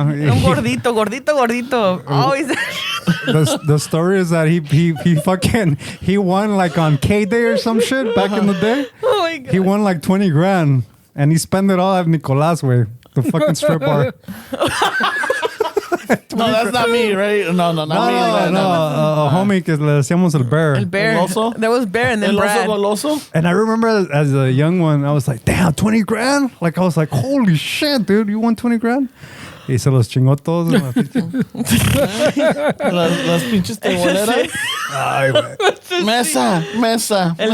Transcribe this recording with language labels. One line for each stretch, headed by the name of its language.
Spanish: Un gordito.
English: Always. The story is that he won like on K Day or some shit back in the day. Oh my god. He won like 20 grand and he spent it all at Nicolás way, the fucking strip bar. No, that's not me, right? No, not me.
Spanish: A homie que le decíamos el bear. El Bear. El oso?
English: There was Bear and then
Spanish: El oso
English: Brad.
Spanish: goloso?
English: And I remember as a young one, I was like, damn, 20 grand? Like, I was like, holy shit, dude, you won 20 grand?
Spanish: Y se los chingó todos. Las pinches teboleras. Ay, güey. Mesa. El Mesa como